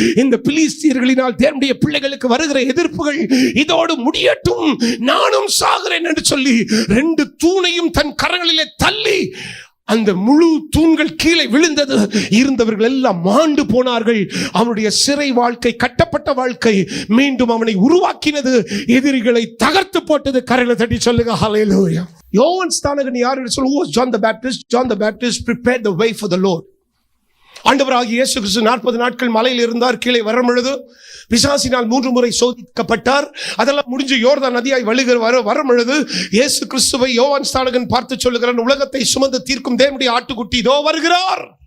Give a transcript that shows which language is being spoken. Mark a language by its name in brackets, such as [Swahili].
[Tamil] இந்த பிலிஸ்தியர்களினால் தேவனுடைய பிள்ளைகளுக்கு வருகிற எதிர்ப்புகள் இதோடு முடியட்டும், நானும் சாகிறேன் என்று சொல்லி 2 தூணையும் தன் கரங்களிலே தள்ளி அந்த முழு தூண்கள் கீழே விழுந்தது. இருந்தவர்கள் எல்லாம் மாண்டு போனார்கள். அவனுடைய சிறை வாழ்க்கை, கட்டப்பட்ட வாழ்க்கை மீண்டும் அவனை உருவாக்கினது, எதிரிகளை தகர்த்து போட்டது. கரையில தட்டி சொல்லுங்க ஹல்லேலூயா. யோவான் ஸ்நானகன் யார் என்று சொல்லுவோம், John the Baptist. [English] John the Baptist prepared the way for the Lord. [Tamil] ஆண்டவராகிய இயேசு கிறிஸ்து 40 நாட்கள் மலையில் இருந்தார். கீழே வரும் பொழுது பிசாசினால் 3 முறை சோதிக்கப்பட்டார். அதெல்லாம் முடிஞ்சு யோர்தான் நதியாய் வரும் பொழுது இயேசு கிறிஸ்துவை யோவான் ஸ்நானகன் பார்த்து சொல்லுகிறான், உலகத்தை சுமந்து தீர்க்கும் தேவனுடைய ஆட்டுக்குட்டி இதோ வருகிறார்.